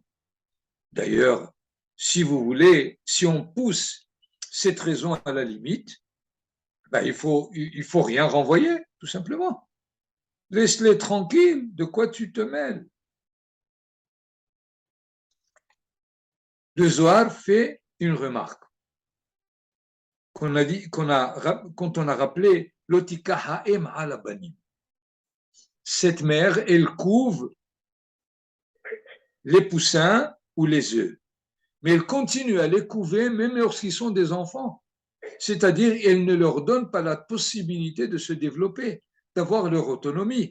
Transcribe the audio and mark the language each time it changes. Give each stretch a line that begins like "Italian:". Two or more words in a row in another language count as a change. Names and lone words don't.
French: D'ailleurs, si vous voulez, si on pousse cette raison à la limite, ben il faut rien renvoyer, tout simplement. Laisse-les tranquilles, de quoi tu te mêles? Le Zohar fait une remarque quand on a rappelé
Hebrew: לא תקח האם על הבנים.
French: Cette mère, elle couve les poussins ou les œufs, mais elle continue à les couver même lorsqu'ils sont des enfants. C'est-à-dire, elle ne leur donne pas la possibilité de se développer, d'avoir leur autonomie.